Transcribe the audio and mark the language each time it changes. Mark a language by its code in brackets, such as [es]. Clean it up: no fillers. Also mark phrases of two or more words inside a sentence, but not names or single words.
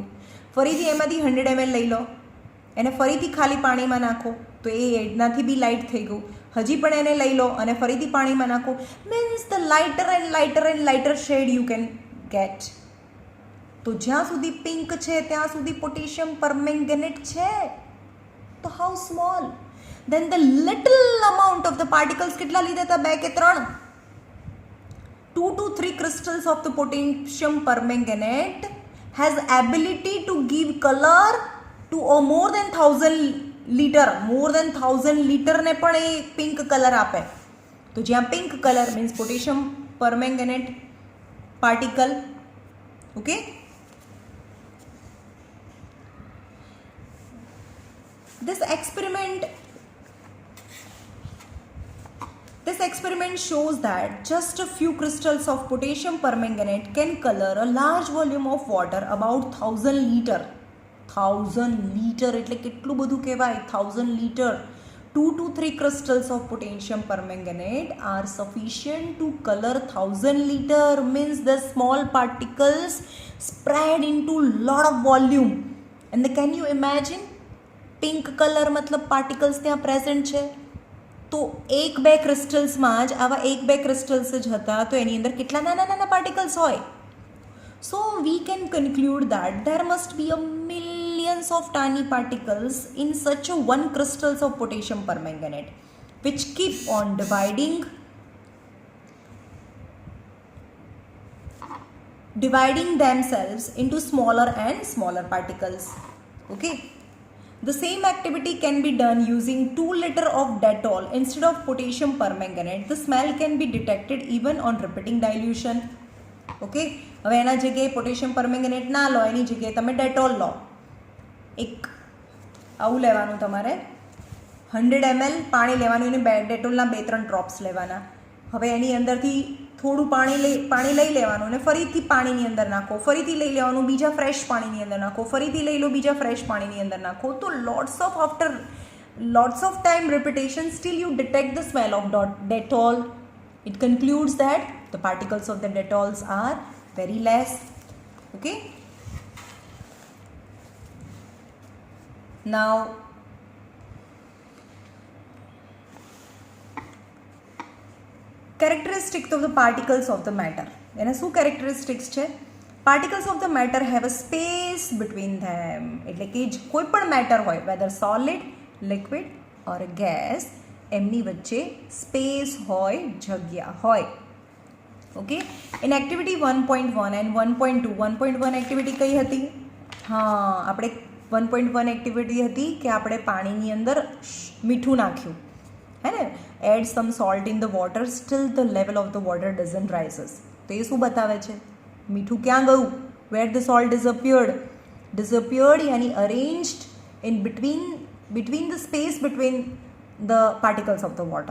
[gu] ફરીથી એમાંથી 100 ml લઈ લો, એને ફરીથી ખાલી પાણીમાં નાખો તો એ એનાથી બી લાઇટ થઈ ગયું. હજી પણ એને લઈ લો અને ફરીથી પાણીમાં નાખો. [en] Means the lighter and lighter and lighter shade you can get. [gu] તો જ્યાં સુધી પિંક છે ત્યાં સુધી પોટેશિયમ પરમેંગનેટ છે. [en] તો how small. then the little amount of the particles [gu] કેટલા લીધા હતા? 2 કે 3? [en] 2 to 3 crystals of the potassium permanganate has ability to give color to more than 1000 liter. more than 1000 liter [gu] ને પણ એ પિંક કલર આપે. તો જ્યાં પિંક કલર મીન્સ પોટેશિયમ પરમેંગનેટ પાર્ટિકલ. ઓકે, [en] this experiment shows that just a few crystals of potassium permanganate can color a large volume of water about 1000 liter. [gu] 1000 liter એટલે કેટલું બધું કહેવાય? 1000 liter. [en] 2 to 3 crystals of potassium permanganate are sufficient to color 1000 liter. Means the small particles spread into lot of volume. And can you imagine? [gu] પિંક કલર મતલબ પાર્ટિકલ્સ ત્યાં પ્રેઝન્ટ છે. તો 1-2 ક્રિસ્ટલ્સમાં જ આવા 1-2 ક્રિસ્ટલ્સ જ હતા તો એની અંદર કેટલા નાના નાના પાર્ટિકલ્સ હોય. [en] So we can conclude that there must be a millions of tiny particles in such a one crystals of potassium permanganate which keep on dividing themselves into smaller and smaller particles. Okay, the same activity can be done using 2 liter of Dettol instead of potassium permanganate. The smell can be detected even on repeating dilution. [gu] Okay, હવે એના જગ્યાએ પોટેશિયમ પરમેંગનેટ ના લો, એની જગ્યાએ તમે ડેટોલ લો. એક આવું લેવાનું તમારે, 100 ml પાણી લેવાનું, એને ડેટોલના 2-3 ડ્રોપ્સ લેવાના. હવે એની અંદરથી થોડું પાણી લઈ લેવાનું અને ફરીથી પાણીની અંદર નાખો, ફરીથી લઈ લેવાનું, બીજા ફ્રેશ પાણીની અંદર નાખો, ફરીથી લઈ લો, બીજા ફ્રેશ પાણીની અંદર નાખો. તો [en] after lots of time repetition still you detect the smell of Dettol. It concludes that the particles of the Dettols are very less. Okay, now characteristics of the particles of the matter. [gu] એના શું characteristics છે? [en] particles of the matter have a space between them. [gu] એટલે કે કોઈ પણ મેટર હોય, [en] whether solid, liquid or a gas, [gu] એમની વચ્ચે સ્પેસ હોય, જગ્યા હોય. ઓકે, [en] in activity 1.1 and 1.2, 1.1 [gu] એક્ટિવિટી કઈ હતી? હા, આપણે 1.1 એક્ટિવિટી હતી કે આપણે પાણીની અંદર મીઠું નાખ્યું, હે ને? [en] Add some salt in the water still the level of the water doesn't rises. [gu] તો એ શું બતાવે છે? મીઠું ક્યાં ગયું? [en] Where the salt disappeared યાની arranged in between the space between the particles of the water.